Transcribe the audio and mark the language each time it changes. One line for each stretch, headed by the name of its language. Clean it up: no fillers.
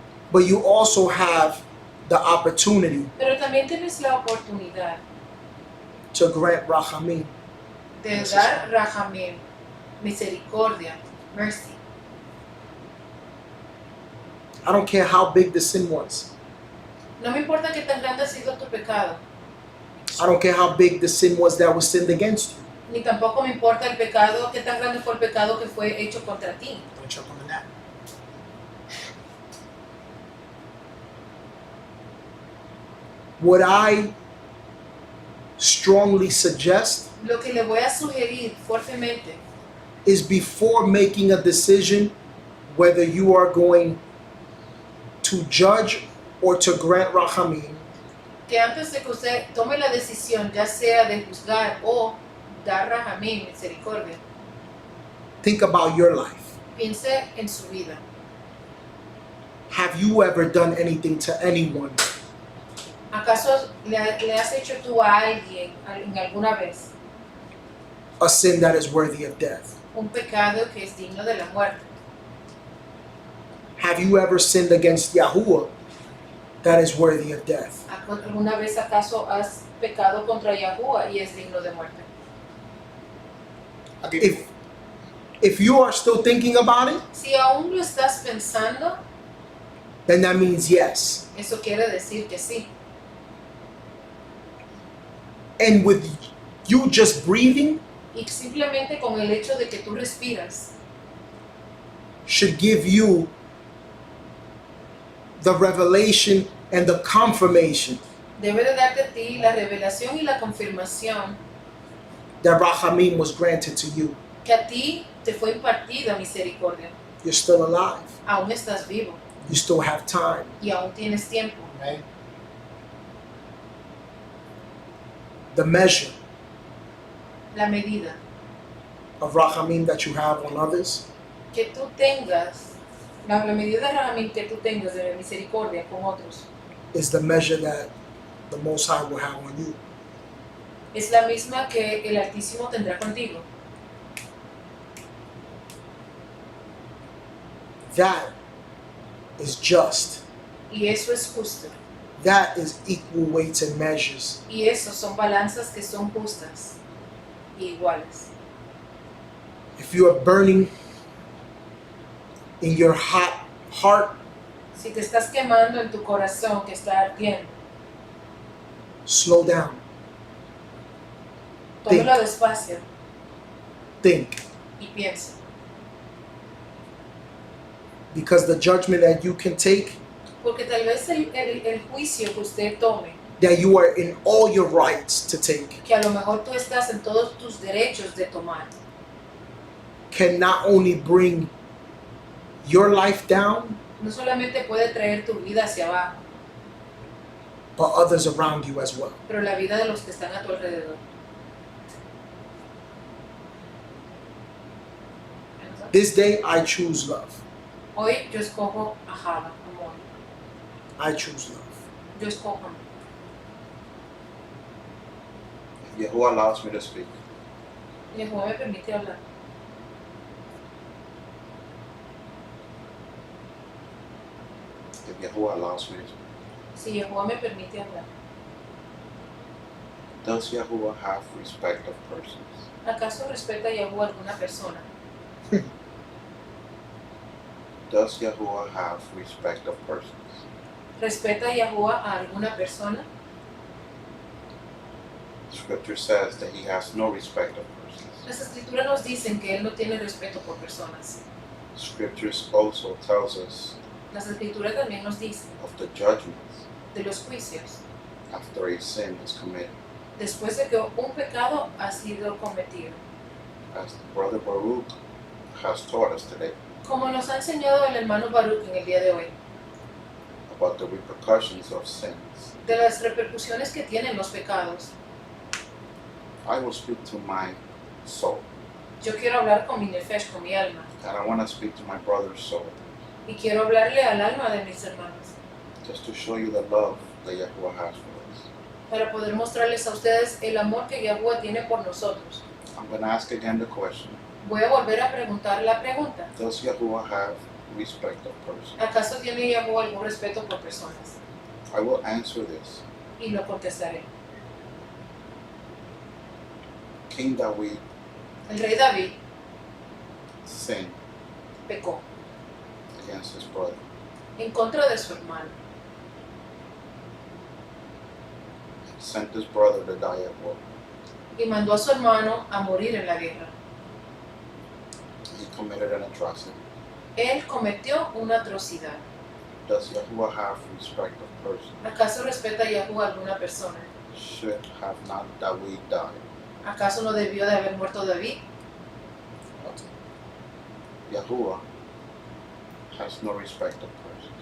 English: but you also have the opportunity
Spanish: Pero también tienes la oportunidad
English: to grant rachamim.
Spanish: de dar rahamim, misericordia, mercy.
English: I don't care how big the sin was.
Spanish: No me importa qué tan grande ha sido tu pecado,
English: I don't care how big the sin was that was sinned against you.
Spanish: ni tampoco me importa el pecado, qué tan grande fue el pecado que fue hecho contra ti.
English: Don't choke on that. What I strongly suggest
Spanish: Lo que le voy a sugerir fuertemente
English: is before making a decision whether you are going to judge or to grant rachamim,
Spanish: que antes de que usted tome la decisión, ya sea de juzgar o dar rahamim, misericordia,
English: think about your life.
Spanish: piense en su vida.
English: Have you ever done anything to anyone
Spanish: ¿Acaso le has hecho tú a alguien en alguna vez
English: a sin that is worthy of death?
Spanish: un pecado que es digno de la muerte?
English: Have you ever sinned against Yahuwah that is worthy of death?
Spanish: ¿Alguna vez acaso has pecado contra Yahuwah y es digno de muerte?
English: I'll give you If you are still thinking about it,
Spanish: Si aún lo estás pensando,
English: then that means yes.
Spanish: eso quiere decir que sí.
English: And with you just breathing
Spanish: Y simplemente con el hecho de que tú respiras,
English: should give you the revelation and the confirmation
Spanish: debe de darte a ti la revelación y la confirmación
English: that rachamim was granted to you.
Spanish: que a ti te fue impartida misericordia.
English: You're still alive.
Spanish: Aún estás vivo
English: You still have time.
Spanish: y aún tienes tiempo.
English: right? The measure
Spanish: La medida
English: of rachamim that you have on others
Spanish: que tú tengas, la medida de rahamim que tú tengas de misericordia con otros,
English: is the measure that the Most High will have on you.
Spanish: es la misma que el Altísimo tendrá contigo.
English: That is just.
Spanish: Y eso es justo.
English: That is equal weights and measures.
Spanish: Y eso son balanzas que son justas y iguales.
English: If you are burning in your hot heart,
Spanish: Si te estás quemando en tu corazón que está ardiendo,
English: slow down.
Spanish: tómalo despacio
English: Think.
Spanish: y piensa.
English: Because the judgment that you can take,
Spanish: Porque tal vez el juicio que usted tome,
English: that you are in all your rights to take,
Spanish: que a lo mejor tú estás en todos tus derechos de tomar,
English: can not only bring your life down,
Spanish: no solamente puede traer tu vida hacia abajo,
English: but others around you as well.
Spanish: pero la vida de los que están a tu alrededor.
English: This day, I choose love.
Spanish: Hoy yo escojo ajaba, amor.
English: I choose love.
Spanish: Yo escojo amor.
English: Yahuwah allows me to speak.
Spanish: Jehová me permite hablar.
English: If Yahuwah allows me to speak.
Spanish: Si Jehová me permite hablar,
English: Does Yahuwah have respect of persons?
Spanish: ¿acaso respeta a Jehová alguna persona?
English: Does Yahuwah have respect of persons?
Spanish: ¿Respeta a Jehová a alguna persona?
English: Scripture says that he has no respect of persons.
Spanish: La Las escrituras nos dicen que Él no tiene respeto por personas.
English: Scriptures also tells us
Spanish: Las escrituras también nos dicen
English: of the judgments
Spanish: de los juicios
English: after a sin is committed.
Spanish: después de que un pecado ha sido cometido.
English: As Brother Baruch has taught us today
Spanish: Como nos ha enseñado el hermano Baruch en el día de hoy,
English: about the repercussions of sins,
Spanish: de las repercusiones que tienen los pecados,
English: I will speak to my soul.
Spanish: yo quiero hablar con mi nefesh, con mi alma,
English: And I want to speak to my brother's soul,
Spanish: y quiero hablarle al alma de mis hermanos,
English: just to show you the love that Yahuwah has for us.
Spanish: para poder mostrarles a ustedes el amor que Yahuwah tiene por nosotros.
English: I'm going to ask again the question,
Spanish: Voy a volver a preguntar la pregunta.
English: does Yahuwah have respect of persons?
Spanish: ¿Acaso tiene Yahuwah algún respeto por personas?
English: I will answer this.
Spanish: Y lo contestaré.
English: King David
Spanish: El rey David
English: sinned
Spanish: pecó
English: against his brother.
Spanish: en contra de su hermano.
English: Sent his brother to die at war.
Spanish: Y mandó a su hermano a morir en la guerra.
English: He committed an atrocity.
Spanish: Él cometió una atrocidad.
English: Does Yahuwah have respect of persons?
Spanish: ¿Acaso respeta a Yahuwah a alguna persona?
English: Should have not David died?
Spanish: ¿Acaso no debió de haber muerto David?
English: Yahuwah has no respect of persons,